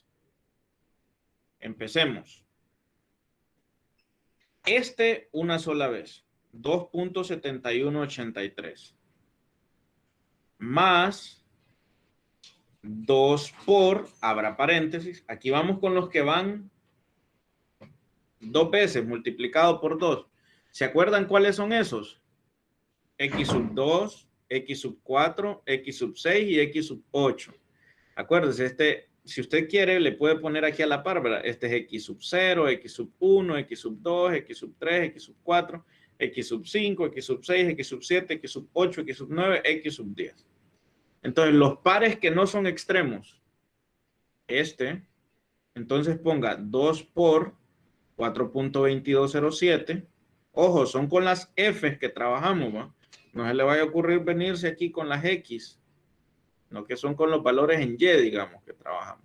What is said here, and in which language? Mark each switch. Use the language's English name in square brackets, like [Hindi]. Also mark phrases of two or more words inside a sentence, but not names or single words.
[Spanish] Empecemos. Una sola vez, 2.7183. Más 2 por, abra paréntesis. Aquí vamos con los que van dos veces multiplicado por 2. ¿Se acuerdan cuáles son esos? X sub 2, X sub 4, X sub 6 y X sub 8. Acuérdense, si usted quiere, le puede poner aquí a la par, ¿verdad? Este es X sub 0, X sub 1, X sub 2, X sub 3, X sub 4, X sub 5, X sub 6, X sub 7, X sub 8, X sub 9, X sub 10. Entonces, los pares que no son extremos, entonces ponga 2 por 4.2207. Ojo, son con las F's que trabajamos, ¿va? No se le vaya a ocurrir venirse aquí con las X, no, que son con los valores en Y, digamos, que trabajamos.